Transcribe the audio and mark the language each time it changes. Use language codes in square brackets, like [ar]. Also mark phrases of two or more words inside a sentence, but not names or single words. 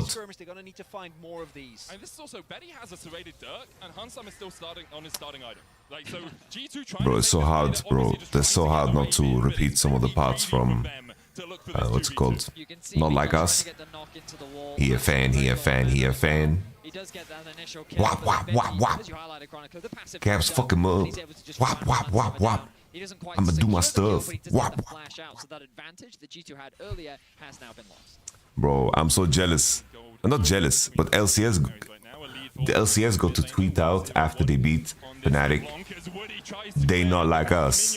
[en] they're gonna need to find more of these. And this is also Betty has a serrated Dirk, and Hansam is still starting on his starting item. Like so, G2 trying. Bro, it's so hard, bro. It's so hard not to repeat some of the parts from what's it called? Not Like Us. He a fan. He a fan. He a fan. Wap wap wap wap. Caps fucking move. Wap wap wap wap. I'ma do my stuff. Wap wap. Bro, I'm so jealous. I'm not jealous, but LCS. The LCS got to tweet out after they beat Fnatic. They not like us.